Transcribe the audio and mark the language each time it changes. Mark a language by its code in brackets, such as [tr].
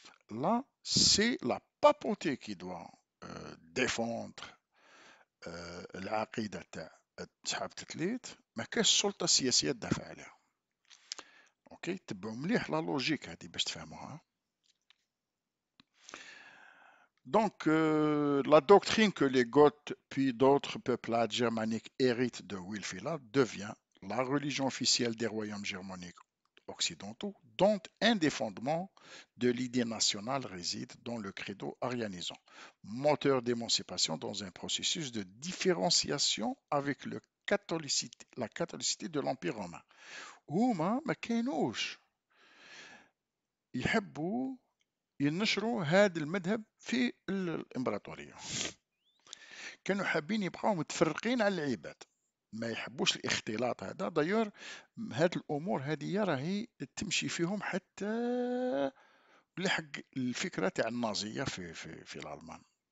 [fr] لا سي لا بابوتي كي دوا ديفوندر [ar] العقيدة تاع صحاب التثليث، ما كاش السلطة السياسية تدافع عليها. اوكي، تبعوا مليح لا لوجيك هذه باش تفهموها. [fr] Donc, la doctrine que les Goths puis d'autres peuplades germaniques héritent de Wulfila devient la religion officielle des royaumes germaniques occidentaux, dont un des fondements de l'idée nationale réside dans le credo arianisant, moteur d'émancipation dans un processus de différenciation avec la catholicité de l'Empire romain. [ar] هما ما كانوش يحبوا ينشروا هذا المذهب في الإمبراطورية، كانوا حابين يبقاو متفرقين على العباد، ما يحبوش الاختلاط هذا. دايور هاد الأمور هذه راهي تمشي فيهم حتى لحق الفكرة تاع النازية في الألمان.